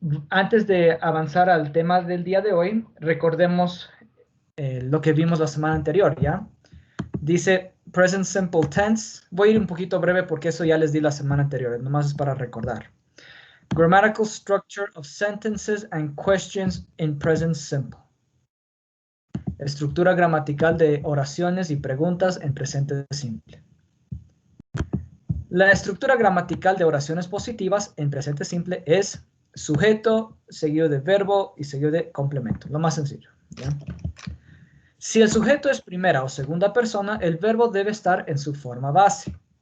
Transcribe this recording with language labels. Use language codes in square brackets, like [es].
[es] Antes de avanzar al tema del día de hoy, recordemos lo que vimos la semana anterior, ¿ya? Dice present simple tense. Voy a ir un poquito breve porque eso ya les di la semana anterior, nomás es para recordar. [en] Grammatical structure of sentences and questions in present simple. [es] Estructura gramatical de oraciones y preguntas en presente simple. La estructura gramatical de oraciones positivas en presente simple es sujeto, seguido de verbo y seguido de complemento. Lo más sencillo, ¿ya? Si el sujeto es primera o segunda persona, el verbo debe estar en su forma base.